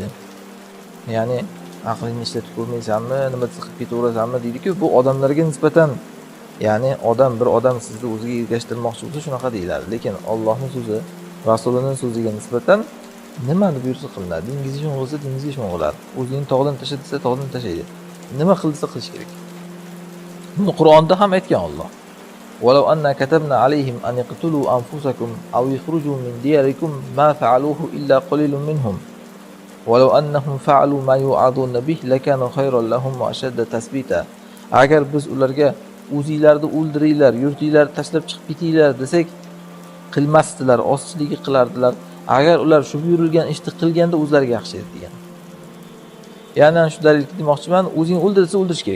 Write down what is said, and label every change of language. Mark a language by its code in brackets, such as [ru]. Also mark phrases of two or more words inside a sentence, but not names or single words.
[uz] Ya'ni aqlingni ishlatib ko'rmaysanmi, nima qilib ketaverasanmi deydi-ku, bu odamlarga nisbatan, ya'ni bir odam sizni o'ziga ergashtirmoqchi bo'lsa shunaqa deyiladi. Lekin Allohning so'zi, Rasulining so'ziga nisbatan nimani buyursa qilinadi. Dengizga sho'ng'ilsa dengizga sho'ng'iladi. O'zining tog'dan tasha desa tog'dan tashlaydi. Nima qilsa qilish kerak. Buni Qur'onda ham aytgan Alloh. [ar] "ولو أنا كتبنا عليهم أن اقتلوا أنفسكم أو اخرجوا من دياركم ما فعلوه إلا قليل منهم. ولو أنهم فعلوا ما يوعظون به لكان خيرا لهم وأشد تثبيتا." [uz] Agar biz ularga o'zinglarni o'ldiringlar, yurtinglarni tashlab chiqib ketinglar desak, qilmasdilar, ozchiligi qilardilar. Agar ular shu buyurilgan ishni qilganda o'zlariga yaxshi edi degan. Ya'ni shu dalilni demoqchiman, o'zing o'ldirsa o'ldirish kerak.